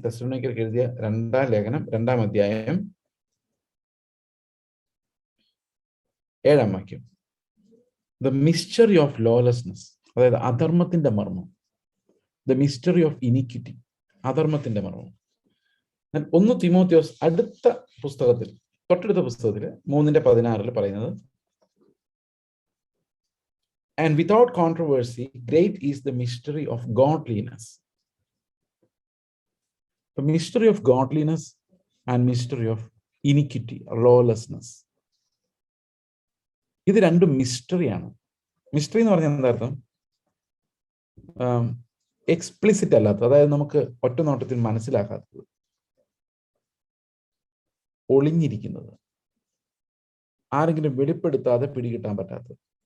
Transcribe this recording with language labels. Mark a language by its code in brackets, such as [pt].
[ml] തെസ്സലോനിക്കർക്ക് എഴുതിയ 2-ാം ലേഖനം 2-ാം അധ്യായം 7-ാം വാക്യം. [en] the mystery of lawlessness, [ml] അതായത് അധർമ്മത്തിന്റെ മർമ്മം. [en] the mystery of iniquity, [ml] അധർമ്മത്തിന്റെ മർമ്മം. 1 തിമോത്തിയോസ് അടുത്ത പുസ്തകത്തിൽ, തൊട്ടടുത്ത പുസ്തകത്തിൽ 3:16 പറയുന്നത്, [en] and without controversy great is the mystery of godliness. The mystery of godliness and mystery of iniquity, lawlessness. [ml] ഇത് രണ്ടും മിസ്റ്ററിയാണ്. മിസ്റ്ററി എന്ന് പറഞ്ഞാൽ എന്താ അർത്ഥം? എക്സ്പ്ലിസിറ്റ് അല്ലാത്തത്, അതായത് നമുക്ക് ഒറ്റ നോട്ടത്തിൽ മനസ്സിലാക്കാത്തത്, ഒളിഞ്ഞിരിക്കുന്നത്, ആരെങ്കിലും വെളിപ്പെടുത്താതെ പിടികിട്ടാൻ പറ്റാത്തത്.